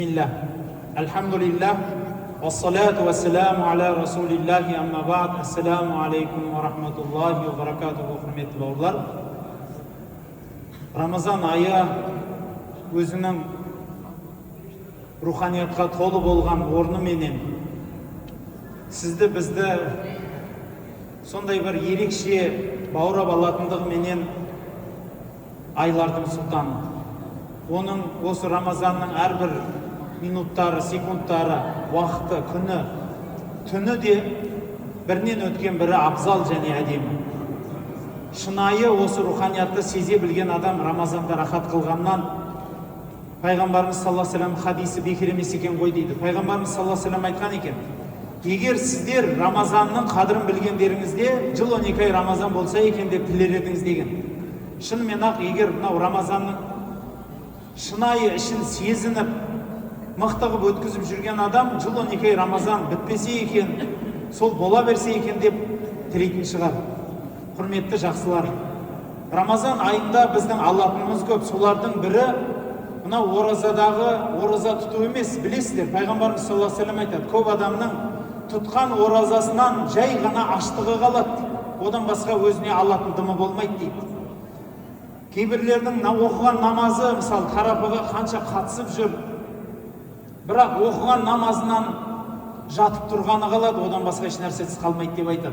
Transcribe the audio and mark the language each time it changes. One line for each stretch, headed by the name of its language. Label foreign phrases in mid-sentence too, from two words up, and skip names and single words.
Arabic: بسم الله، الحمد لله، والصلاة والسلام على رسول الله أما بعد. السلام عليكم ورحمة الله وبركاته.
Kazakh: Hurmetli bауырлар, Рамазан айы өзінің руханиятқа толы болған орны менен сізді бізді сондай бір ерекше баурап алатындығы менен айлардың сұлтаны. Оның осы Рамазанның әрбір минуттары, секундтары, уақыты, күні, түні де бірінен өткен бірі абзал және әдемі. Шынайы осы руханиятты сезе білген адам Рамазанда рахат қылғаннан, Пайғамбарымыз
Arabic: صلى الله عليه وسلم
Kazakh: хадисі бекер емес екен ғой дейді. Пайғамбарымыз
Arabic: صلى الله عليه وسلم
Kazakh: айтқан екен: егер сіздер Рамазанның қадірін білгендеріңізде жыл 12 ай Рамазан болса екен деп тілер едіңіз деген. Шынымен ақ, егер мынау Рамазанның шынайы ішін сезініп, мықты қылып өткізіп жүрген адам жыл 12 ай Рамазан бітпесе екен, сол бола берсе екен деп тілейтін шығар. Құрметті жақсылар, Рамазан айында біздің алатынымыз көп. Солардың бірі мынау ораза тұту емес. Білесіздер, Пайғамбарымыз
Arabic: صلى الله عليه وسلم
Kazakh: айтады: көп адамның тұтқан оразасынан жай ғана аштығы қалады, одан басқа өзіне алатын дымы болмайды дейді. Кейбірлердің оқыған намазы, мысалы, тарапыға қанша қатысып жүр, бірақ оқыған намазынан жатып тұрғаны қалады, одан басқа еш нәрсесі қалмайды деп айтады.